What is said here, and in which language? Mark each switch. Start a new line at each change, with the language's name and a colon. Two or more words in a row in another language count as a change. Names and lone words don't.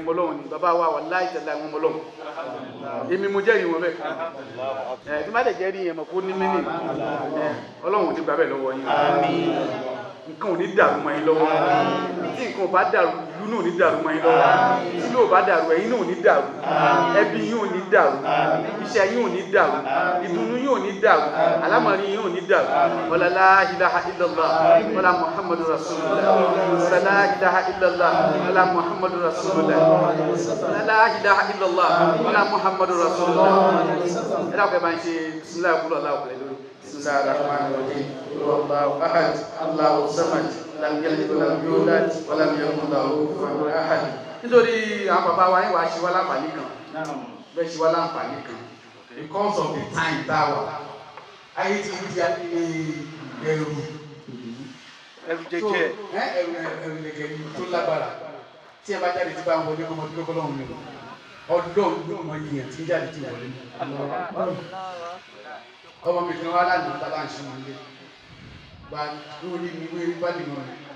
Yoruba: mọ Ọlọ́run ni bàbá wa wà láì tẹ̀lé àwọn ọmọ Ọlọ́run èmi mo jẹ́rìí wọn bẹ́ẹ̀ tí má dẹ̀ jẹ́rìí yẹn mọ̀ kó ní mínì Ọlọ́run ò ní gbà bẹ́ẹ̀ lọ́wọ́ yín nǹkan ò ní dàrú mọ́ yín lọ́wọ́ tí nǹkan ò bá dàrú ìlú náà ò ní dàrú mọ́ yín lọ́wọ́ tí ìlú ò bá dàrú ẹ̀yin náà ò ní dàrú ẹbí yín ò ní dàrú iṣẹ́ yín ò ní dàrú ìdùnnú yín ò ní dàrú àlámọ̀rí yín ò ní dàrú
Arabic: ولا لا إله إلا الله ولا محمد رسول الله ولا لا إله إلا الله ولا محمد رسول الله ولا لا إله إلا الله ولا محمد رسول الله
Yoruba: ẹ dákọ̀ ẹ bá ń ṣe bismillah kúlọ̀ láwùjọ lórí.
Arabic: بسم الله الرحمن الرحيم قل هو الله احد الله الصمد لم يلد ولم يولد ولم يكن له كفوا احد
Yoruba: nítorí àwọn bàbá wa yín wá ṣe wá láǹfààní kan bẹ́ẹ̀ ṣe wá láǹfààní kan
English: because of the time
Yoruba: tá a wà ayé tí ibi tí a ti ẹrù jẹjẹ ẹrù lẹgẹrì tó lágbára tí ẹ bá jáde tí bá ń wọlé ọmọdé kọ́kọ́ lọ́hùn mi ọdún yóò mọ iye tí ń jáde tí wọlé ọmọ mi kan wá lánàá tábà ń ṣe wọn lé gba lórí mi wé bá lè mọ rẹ